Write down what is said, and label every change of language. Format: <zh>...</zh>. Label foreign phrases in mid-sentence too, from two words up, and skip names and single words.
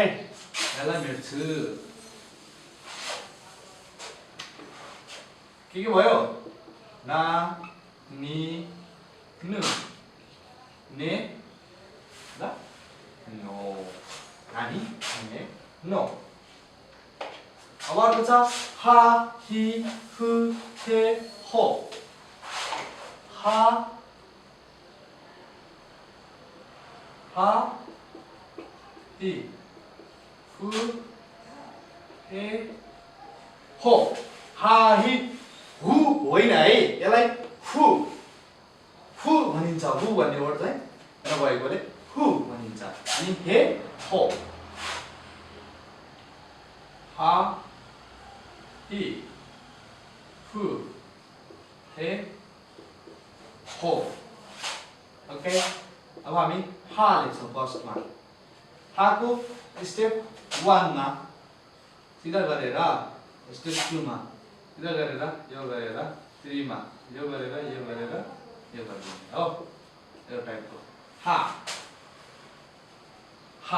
<ne>यसलाई मेट्छु। के भयो? ना नि नु ने ल नो, नानी ने नो। अब अर्को छ हा हि हु हे हो। हा हि हु हे हो। हा हि हु होइन है, यसलाई हु भनिन्छ। हु भन्ने वर्ड चाहिँ नभएकोले हु भनिन्छ। अनि हे हो। हा हि हु हे हो। ओके, अब हामी हा लेख्छौँ फर्स्टमा। हा को स्टेप 1 मा सिधा गरेर, स्टेप 2 मा सिधा गरेर, यो गरेर 3 मा यो गरेर यो गरेर यो गरिदिने हो, यो टाइपको हा हा।</ne>